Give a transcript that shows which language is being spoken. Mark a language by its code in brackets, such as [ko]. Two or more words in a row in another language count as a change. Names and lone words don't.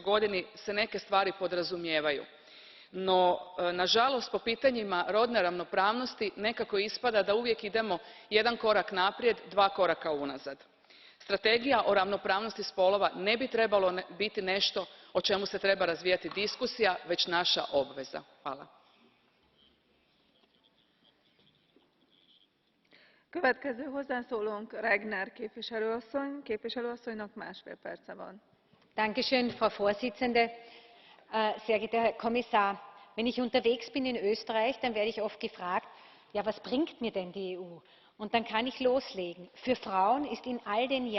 [hr] godini se neke stvari podrazumijevaju, no nažalost po pitanjima rodne ravnopravnosti nekako ispada da uvijek idemo jedan korak naprijed, dva koraka unazad. Strategija o ravnopravnosti spolova ne bi trebalo biti nešto o čemu se treba razvijati diskusija, već naša obveza. Hvala. [hu] Következő hozzászólónk Regner képviselőasszony. Képviselőasszonynak 1,5 perce van. [de] Frau Vorsitzende. Sehr geehrter Herr Kommissar, wenn ich unterwegs bin in Österreich, dann werde ich oft gefragt, ja, was bringt mir denn die EU? Und dann kann ich loslegen. Für Frauen ist in all den